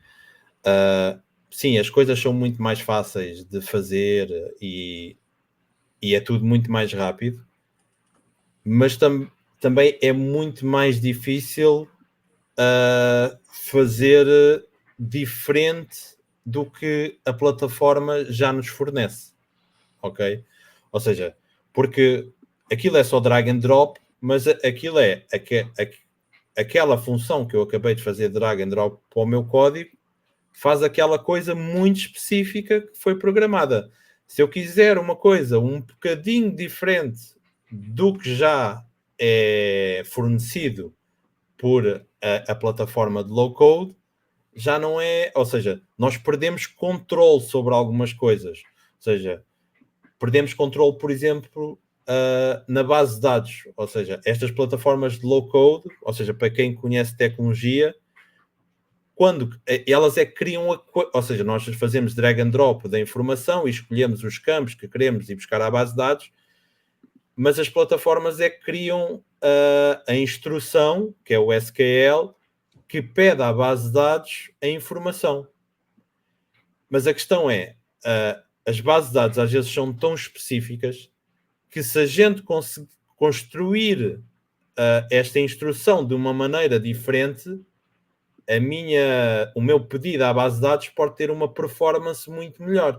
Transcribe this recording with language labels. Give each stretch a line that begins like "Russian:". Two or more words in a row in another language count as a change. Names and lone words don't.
Portuguese: Sim, as coisas são muito mais fáceis de fazer e é tudo muito mais rápido, mas também é muito mais difícil fazer diferente do que a plataforma já nos fornece, ok? Ou seja, porque aquilo é só
English: drag and drop,
Portuguese: mas aquilo é aquela função que eu acabei de fazer
English: drag and drop
Portuguese: para o meu código, faz aquela coisa muito específica que foi programada. Se eu quiser uma coisa um bocadinho diferente do que já é fornecido por a plataforma de
English: low code,
Portuguese: já não é, ou seja, nós perdemos controle sobre algumas coisas. Ou seja, perdemos controle, por exemplo, na base de dados. Ou seja, estas plataformas de
English: low code,
Portuguese: ou seja, para quem conhece tecnologia, quando elas criam, ou seja, nós fazemos
English: drag and drop
Portuguese: da informação e escolhemos os campos que queremos ir buscar à base de dados, mas as plataformas criam a instrução, que é o SQL, que pede à base de dados a informação. Mas a questão é, as bases de dados às vezes são tão específicas que se a gente construir esta instrução de uma maneira diferente, o meu pedido à base de dados pode ter uma performance muito melhor.